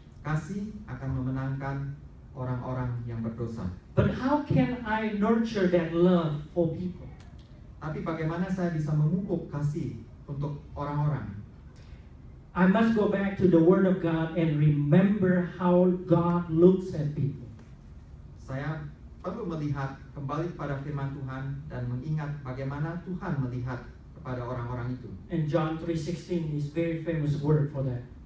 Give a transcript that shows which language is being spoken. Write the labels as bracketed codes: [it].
[id] Kasih akan memenangkan orang-orang yang berdosa. [en] But how can I nurture that love for people? [id] Tapi bagaimana saya bisa memupuk kasih untuk orang-orang? [en] I must go back to the Word of God and remember how God looks at people. [id] Saya perlu melihat kembali kepada firman Tuhan dan mengingat bagaimana Tuhan melihat kepada orang-orang itu. [en] And John 3:16 is very famous word for that.